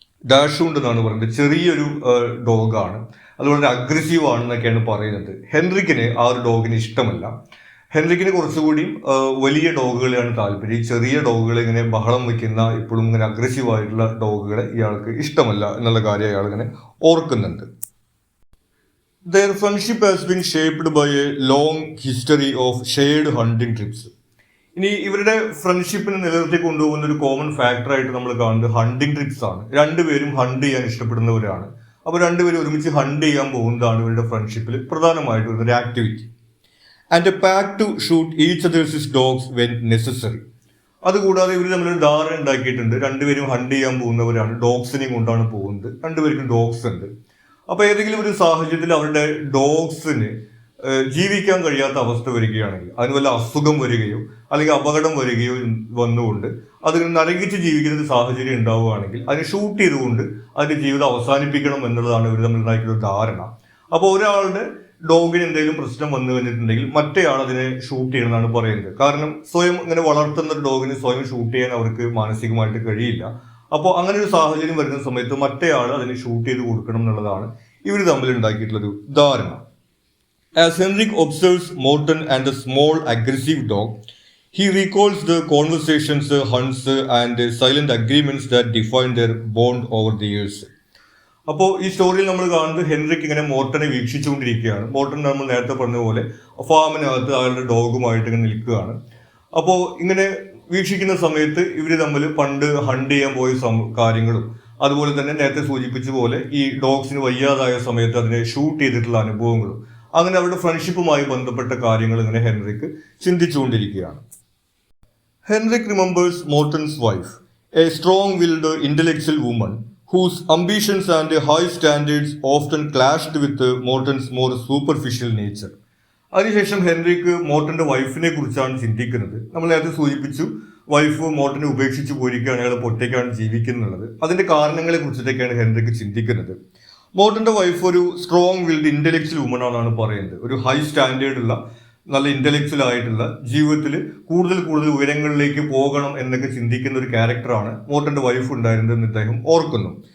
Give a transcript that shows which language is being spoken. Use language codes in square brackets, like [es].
[ml] ഡാഷുണ്ട് എന്നാണ് പറയുന്നത്. ചെറിയൊരു ഡോഗാണ്, അതുപോലെ അഗ്രസീവ് ആണെന്നൊക്കെയാണ് പറയുന്നത്. ഹെൻറിക്കിന് ആ ഒരു ഡോഗിന് ഇഷ്ടമല്ല. ഹെൻറിക്കിന് കുറച്ചുകൂടി വലിയ ഡോഗുകളെയാണ് താല്പര്യം. ചെറിയ ഡോഗുകളെ ഇങ്ങനെ ബഹളം വയ്ക്കുന്ന, ഇപ്പോഴും ഇങ്ങനെ അഗ്രസീവ് ആയിട്ടുള്ള ഡോഗുകളെ ഇയാൾക്ക് ഇഷ്ടമല്ല എന്നുള്ള കാര്യം അയാൾ ഇങ്ങനെ ഓർക്കുന്നുണ്ട്. [en] Their friendship has been shaped by a long history of shared hunting trips. [ml] ഇനി ഇവരുടെ ഫ്രണ്ട്ഷിപ്പിനെ നിലനിർത്തി കൊണ്ടുപോകുന്ന ഒരു കോമൺ ഫാക്ടറായിട്ട് നമ്മൾ കാണുന്നത് ഹണ്ടിങ് ട്രിപ്സ് ആണ്. രണ്ടുപേരും ഹണ്ട് ചെയ്യാൻ ഇഷ്ടപ്പെടുന്നവരാണ്. അപ്പോൾ രണ്ടുപേരും ഒരുമിച്ച് ഹണ്ട് ചെയ്യാൻ പോകുന്നതാണ് ഇവരുടെ ഫ്രണ്ട്ഷിപ്പിൽ പ്രധാനമായിട്ട് വരുന്ന ഒരു activity. [en] And a pack to shoot each others dogs when necessary. [ml] അതുകൂടാതെ ഇവർ തമ്മിലൊരു ധാരണ ഉണ്ടാക്കിയിട്ടുണ്ട്. രണ്ടുപേരും ഹണ്ട് ചെയ്യാൻ പോകുന്നവരാണ്, ഡോഗ്സിനെയും കൊണ്ടാണ് പോകുന്നത്. രണ്ടുപേർക്കും ഡോഗ്സ് ഉണ്ട്. അപ്പൊ ഏതെങ്കിലും ഒരു സാഹചര്യത്തിൽ അവരുടെ ഡോഗ്സിന് ജീവിക്കാൻ കഴിയാത്ത അവസ്ഥ വരികയാണെങ്കിൽ, അതിന് വല്ല അസുഖം വരികയോ അല്ലെങ്കിൽ അപകടം വരികയോ വന്നുകൊണ്ട് അതിന് നരകിച്ച് ജീവിക്കുന്ന ഒരു സാഹചര്യം ഉണ്ടാവുകയാണെങ്കിൽ അതിനെ ഷൂട്ട് ചെയ്തുകൊണ്ട് അതിന്റെ ജീവിതം അവസാനിപ്പിക്കണം എന്നുള്ളതാണ് ഇവർ തമ്മിൽ ഉണ്ടാക്കിയ ഒരു ധാരണ. അപ്പോൾ ഒരാളുടെ ഡോഗിന് എന്തെങ്കിലും പ്രശ്നം വന്നു കഴിഞ്ഞിട്ടുണ്ടെങ്കിൽ മറ്റേയാൾ അതിനെ ഷൂട്ട് ചെയ്യണമെന്നാണ് പറയുന്നത്. കാരണം സ്വയം ഇങ്ങനെ വളർത്തുന്ന ഒരു ഡോഗിന് സ്വയം ഷൂട്ട് ചെയ്യാൻ അവർക്ക് മാനസികമായിട്ട് കഴിയില്ല. അപ്പോൾ അങ്ങനെ ഒരു സാഹചര്യം വരുന്ന സമയത്ത് മറ്റേയാൾ അതിനെ ഷൂട്ട് ചെയ്ത് കൊടുക്കണം എന്നുള്ളതാണ് ഇവർ തമ്മിൽ ഉണ്ടാക്കിയിട്ടുള്ളൊരു ധാരണ. [en] As Henrik observes Morten and the small aggressive dog, he recalls the conversations, hunts and silent agreements that define their bond over the years. [ml] അപ്പോൾ ഈ സ്റ്റോറിയിൽ നമ്മൾ കാണുന്നത് ഹെൻറിക്ക് ഇങ്ങനെ മോർട്ടനെ വീക്ഷിച്ചുകൊണ്ടിരിക്കുകയാണ്. മോർട്ടൻ നമ്മൾ നേരത്തെ പറഞ്ഞ പോലെ ഫാമിനകത്ത് അയാളുടെ ഡോഗുമായിട്ട് ഇങ്ങനെ നിൽക്കുകയാണ്. അപ്പോൾ ഇങ്ങനെ വീക്ഷിക്കുന്ന സമയത്ത് ഇവർ തമ്മിൽ പണ്ട് ഹണ്ട് ചെയ്യാൻ പോയ കാര്യങ്ങളും അതുപോലെ തന്നെ നേരത്തെ സൂചിപ്പിച്ച പോലെ ഈ ഡോഗ്സിന് വയ്യാതായ സമയത്ത് അതിനെ ഷൂട്ട് ചെയ്തിട്ടുള്ള അനുഭവങ്ങളും അങ്ങനെ അവരുടെ ഫ്രണ്ട്ഷിപ്പുമായി ബന്ധപ്പെട്ട കാര്യങ്ങൾ ഇങ്ങനെ Henrik ചിന്തിച്ചുകൊണ്ടിരിക്കുകയാണ്. [en] Henrik remembers Morton's wife, a strong-willed intellectual woman whose ambitions and high standards often clashed with Morton's more superficial nature. [ml] അതിനുശേഷം ഹെൻറിക്ക് മോർട്ടന്റെ വൈഫിനെ കുറിച്ചാണ് ചിന്തിക്കുന്നത്. നമ്മൾ നേരത്തെ സൂചിപ്പിച്ചു, വൈഫ് മോർട്ടനെ ഉപേക്ഷിച്ച് പോയിരിക്കുകയാണ്, അയാൾ ഒറ്റയ്ക്കാണ് ജീവിക്കുന്നുള്ളത്. അതിന്റെ കാരണങ്ങളെ കുറിച്ചിട്ടൊക്കെയാണ് ഹെൻറിക്ക് ചിന്തിക്കുന്നത്. മോർട്ടന്റെ വൈഫ് ഒരു [en] strong willed intellectual woman [ml] ആണെന്നാണ് പറയുന്നത്. ഒരു ഹൈ സ്റ്റാൻഡേർഡ് ഉള്ള, നല്ല ഇന്റലക്ച്വൽ ആയിട്ടുള്ള, ജീവിതത്തിൽ കൂടുതൽ കൂടുതൽ ഉയരങ്ങളിലേക്ക് പോകണം എന്നൊക്കെ ചിന്തിക്കുന്ന ഒരു ക്യാരക്ടറാണ് മോർട്ടന്റെ വൈഫ് ഉണ്ടായിരുന്നതെന്ന് ഇദ്ദേഹം ഓർക്കുന്നു.